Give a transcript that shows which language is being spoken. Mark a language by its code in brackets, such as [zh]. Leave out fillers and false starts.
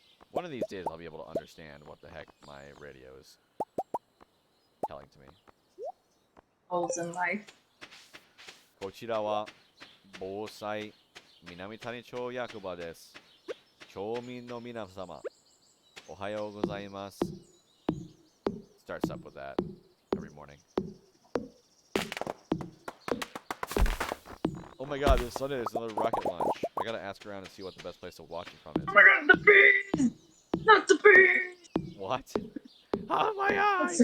[en] One of these days I'll be able to understand what the heck my radio is telling to me. Holes in life. [ja] こちらは防災南谷町役場です。町民の皆様、おはようございます。 [en] Starts up with that every morning. Oh my god, this Sunday is another rocket launch. I gotta ask around and see what the best place to watch it from is. Oh my god, the bees! Not the bees! What? Ah, my eyes!